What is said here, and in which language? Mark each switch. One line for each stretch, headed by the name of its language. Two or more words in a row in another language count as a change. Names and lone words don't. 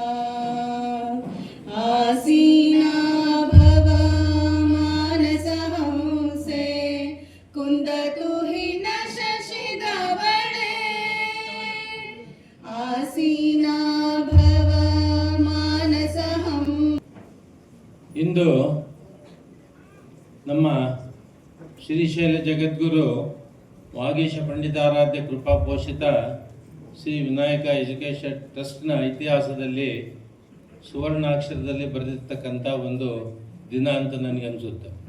Sanskrit: आसीना भव मानसहंसे कुन्दतु हि न शशिधवळे आसीना भव मानसहं
Kannada: ಇಂದು ನಮ್ಮ ಶ್ರೀಶೈಲ ಜಗದ್ಗುರು ವಾಗೀಶ ಪಂಡಿತಾರಾಧ್ಯ ಕೃಪಾ ಪೋಷಿತ ಶ್ರೀ ವಿನಾಯಕ ಎಜುಕೇಷನ್ ಟ್ರಸ್ಟ್ನ ಇತಿಹಾಸದಲ್ಲಿ ಸುವರ್ಣಾಕ್ಷರದಲ್ಲಿ ಬರೆದಿರ್ತಕ್ಕಂಥ ಒಂದು ದಿನ ಅಂತ ನನಗನ್ಸುತ್ತೆ.